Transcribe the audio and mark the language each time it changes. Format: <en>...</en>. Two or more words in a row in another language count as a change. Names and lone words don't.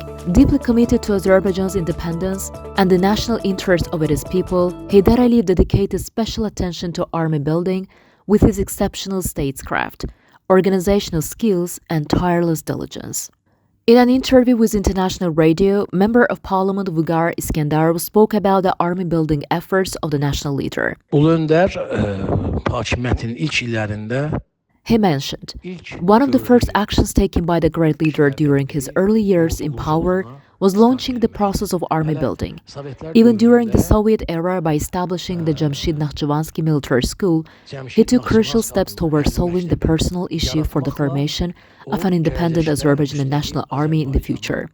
<en>Deeply committed to Azerbaijan's independence and the national interest of its people, Heydər Əliyev dedicated special attention to army building with his exceptional statecraft, organizational skills, and tireless diligence. In an interview with international radio, Member of Parliament Vüqar İskenderov spoke about the army building efforts of the national leader.</en> <az>Ulu Öndər hakimiyyətinin ilk illərində</az> <en>He mentioned, one of the first actions taken by the great leader during his early years in power was launching the process of army building. Even during the Soviet era, by establishing the Jamshid Nakhchivansky Military School, he took crucial steps towards solving the personal issue for the formation of an independent Azerbaijani national army in the future.</en>